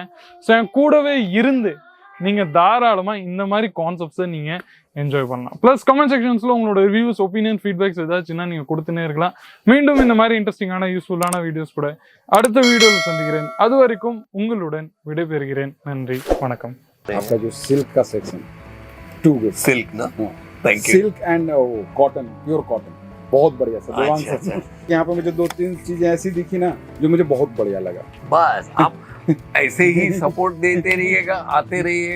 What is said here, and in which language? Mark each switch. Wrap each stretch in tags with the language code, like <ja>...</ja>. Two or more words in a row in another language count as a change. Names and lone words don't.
<ta>ஸோ என் கூடவே இருந்து நீங்க தாராளமா இந்த மாதிரி கான்செப்ட்ஸை நீங்க என்ஜாய் பண்ணலாம்.</ta> <en>plus comment sections</en> <ta>உங்களோட ரிவ்யூஸ், ஒப்பீனியன், ஃபீட்பேக்ஸ் ஏதாச்சுன்னா நீங்க கொடுத்துனே இருக்கலாம். மீண்டும் இந்த மாதிரி இன்ட்ரெஸ்டிங்கான யூஸ்ஃபுல்லான வீடியோஸ் கூட அடுத்த வீடியோவில் சந்திக்கிறேன். அது வரைக்கும் உங்களுடன் விடைபெறுகிறேன். நன்றி, வணக்கம்.</ta> <hi>आपका जो सिल्क का सेक्शन</hi> <en>too good</en> <hi>सिल्क ना</hi> <en>thank you silk and cotton pure cotton</en> <hi>बहुत बढ़िया</hi> <en>सर देवांग</en> <hi>अच्छा, सर यहाँ पे मुझे 2-3 चीजें ऐसी दिखी ना जो मुझे बहुत बढ़िया लगा. बस आप ऐसे ही सपोर्ट देते रहिएगा, आते रहिए.</hi>